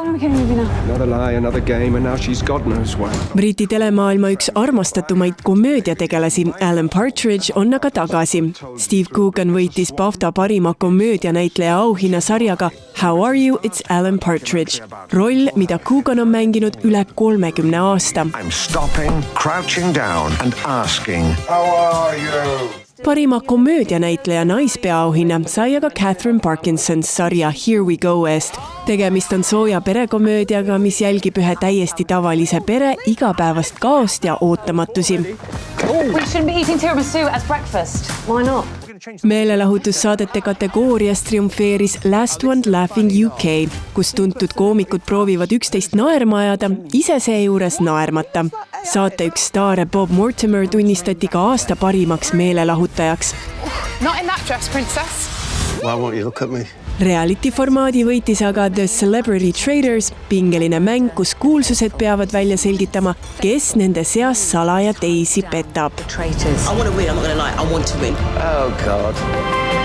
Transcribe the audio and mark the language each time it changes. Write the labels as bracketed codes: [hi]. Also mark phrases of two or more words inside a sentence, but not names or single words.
[et] Briti telemaailma üks armastatumaid komöödiategelasi Alan Partridge on aga tagasi. Steve Coogan võitis BAFTA parima komöödianäitleja auhinna sarjaga How are you? [en] It's Alan Partridge. [et] Roll, mida Coogan on mänginud üle 30 aasta. [en] I'm stopping, crouching down and asking, how are you? [et] Parima komöödianäitleja naispeaauhinna sai aga Catherine Parkinsons sarja Here We Go eest. Tegemist on sooja perekomöödiaga, mis jälgib ühe täiesti tavalise pere igapäevast kaost ja ootamatusi. [en] We shouldn't be eating tiramisu as breakfast. Why not? [et] Meelelahutussaadete kategoorias triumfeeris Last One Laughing UK, kus tuntud koomikud proovivad üksteist naerma ajada, ise seejuures naermata. Saate üks staare Bob Mortimer tunnistati ka aasta parimaks meelelahutajaks. [en] Not in that dress, princess. Why won't you look at me? [et] Reality formaadi võitis aga The Celebrity Traders, pingeline mäng, kus kuulsused peavad välja selgitama, kes nende seas salaja teisi petab. [en] I want to win, I'm not going to lie, I want to win. Oh God.